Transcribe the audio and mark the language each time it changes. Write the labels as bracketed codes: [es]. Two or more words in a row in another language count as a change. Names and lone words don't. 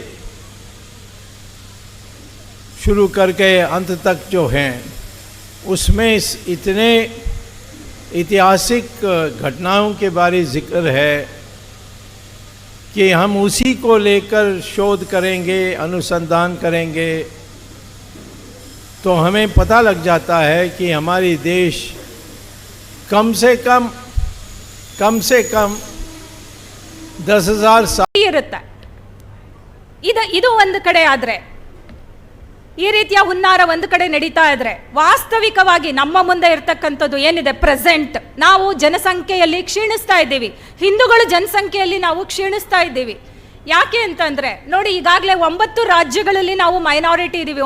[hi] शुरू करके अंत तक जो हैं उसमें इतने ऐतिहासिक घटनाओं के बारे जिक्र है कि हम उसी को लेकर शोध करेंगे, अनुसंधान करेंगे तो हमें पता लग जाता है कि हमारी देश कम से कम 10,000 साल [kn] ಇರುತ್ತೆ. ಇದು ಒಂದು ಕಡೆ ಆದರೆ ಈ ರೀತಿಯ ಹುನ್ನಾರ ಒಂದು ಕಡೆ ನಡೀತಾ ಇದ್ರೆ ವಾಸ್ತವಿಕವಾಗಿ ನಮ್ಮ ಮುಂದೆ ಇರ್ತಕ್ಕಂಥದ್ದು ಏನಿದೆ ಪ್ರೆಸೆಂಟ್, ನಾವು ಜನಸಂಖ್ಯೆಯಲ್ಲಿ ಕ್ಷೀಣಿಸ್ತಾ ಇದ್ದೀವಿ. ಹಿಂದೂಗಳು ಜನಸಂಖ್ಯೆಯಲ್ಲಿ ನಾವು ಕ್ಷೀಣಿಸ್ತಾ ಇದ್ದೀವಿ. ಯಾಕೆ ಅಂತಂದ್ರೆ ನೋಡಿ, ಈಗಾಗಲೇ 9 ರಾಜ್ಯಗಳಲ್ಲಿ ನಾವು ಮೈನಾರಿಟಿ ಇದ್ದೀವಿ.